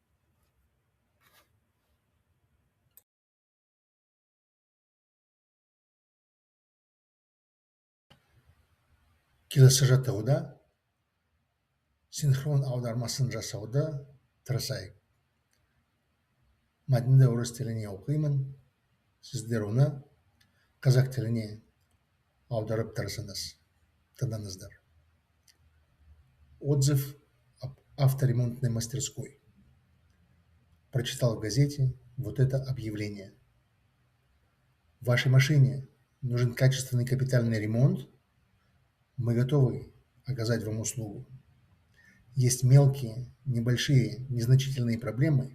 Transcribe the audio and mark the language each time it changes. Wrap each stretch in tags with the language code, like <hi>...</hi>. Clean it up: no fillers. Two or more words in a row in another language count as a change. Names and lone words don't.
<kk>Келесі жаттығуда синхрон аудармасын жасауды тырысайық. Мәтінді орыс тіліне оқимын, сіздер оны қазақ тіліне аударып тырысыңыз.</kk> <ru>Тыңдаңыздар. Отзыв об авторемонтной мастерской. Прочитал в газете вот это объявление. В вашей машине нужен качественный капитальный ремонт? Мы готовы оказать вам услугу. Есть мелкие, небольшие, незначительные проблемы.</ru>